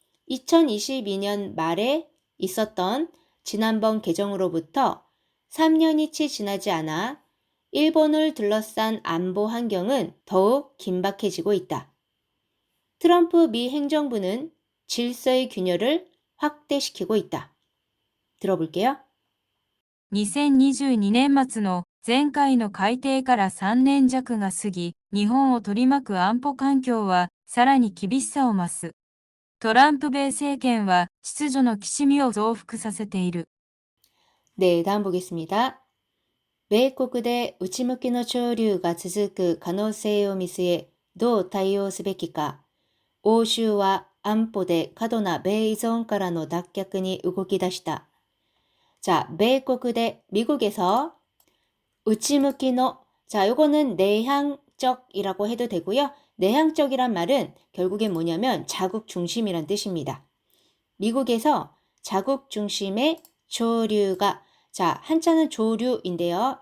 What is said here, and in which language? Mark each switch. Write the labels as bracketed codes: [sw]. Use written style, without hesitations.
[ko] 2022년 말에 있었던 지난번 개정으로부터 3년이 채 지나지 않아 일본을 둘러싼 안보 환경은 더욱 긴박해지고 있다. 트럼프 미 행정부는 질서의 균열을 확대시키고 있다. 들어볼게요. [ja] 2022年末の前回の改定から3年弱が過ぎ、日本を取り巻く安保環境はさらに厳しさを増す。トランプ米政権は秩序のきしみを増幅させている。 [ko] 네, 다음 보겠습니다. [ja] 米国で内向きの潮流が続く可能性を見据え、どう対応すべきか。欧州は安保で過度な米依存からの脱却に動き出した。 [ko] 자, [ja] 米国で [ko] 미국에서 우치무키노. 자, 요거는 내향적이라고 해도 되고요. 내향적이란 말은 결국엔 뭐냐면 자국 중심이란 뜻입니다. 미국에서 자국 중심의 조류가, 자, 한자는 조류인데요.